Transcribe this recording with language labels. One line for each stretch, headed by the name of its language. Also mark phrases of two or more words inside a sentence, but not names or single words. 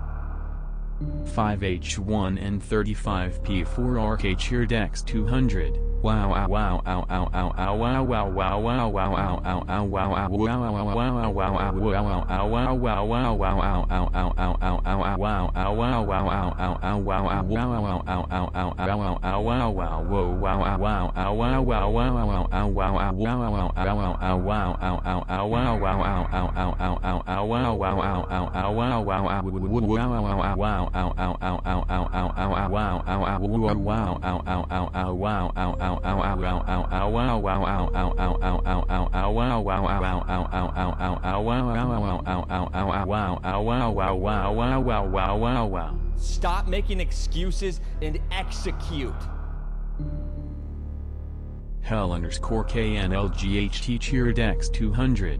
English: 5H1 and 35P4 RK cheered X200. Wow wow wow ow ow ow ow wow wow wow wow wow ow ow ow wow ow wow wow wow wow wow ow wow ow wow wow wow wow ow ow ow ow ow ow ow wow ow wow wow ow ow ow wow ow wow ow ow ow ow ow ow wow wow whoa wow ow wow ow wow wow wow ow ow wow ow wow ow ow ow wow ow ow ow wow wow ow ow ow ow ow ow wow wow ow ow ow wow wow ow wow ow wow ow ow ow ow ow ow ow ow wow ow ow wow ow ow ow ow wow ow ow ow ow ow wow wow ow ow ow ow ow ow ow wow wow ow ow ow ow ow ow ow wow ow ow ow ow ow wow ow wow wow wow wow wow wow wow wow. Stop making excuses and execute. Hell_KNLGHT cheered X200.